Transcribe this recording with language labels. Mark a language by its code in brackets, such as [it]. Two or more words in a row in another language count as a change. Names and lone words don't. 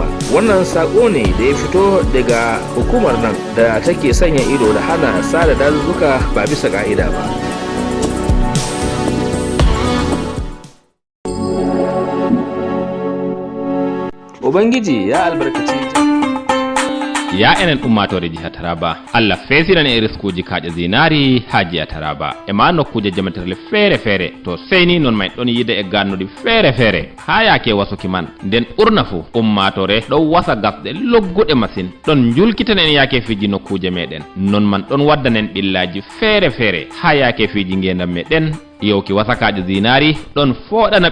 [ha] Wannan saƙo ne da ya fito daga hukumar nan da take sanya ido da hana sare dazuzzuka ba bisa ƙa'ida ba. Ubangiji ya albarkaci [ff] ya enen ummatore jiha Taraba Allah fesiran e riskuji kaaƴe zinari ha jiha Taraba e ma nokkuje jamatirle feere feere to seyni non may ɗon yide e gannuɗi feere feere ha yaake wasuki man nden ɓurna fu ummatore ɗon wasa gasɗe logguɗe masine ɗon julkitanen yaake fiji nokkuje meɗen non man ɗon waddanen ɓillaji feere feere ha yaake fiji ngendam meɗen yewki wasakaji zinari ɗon foɗana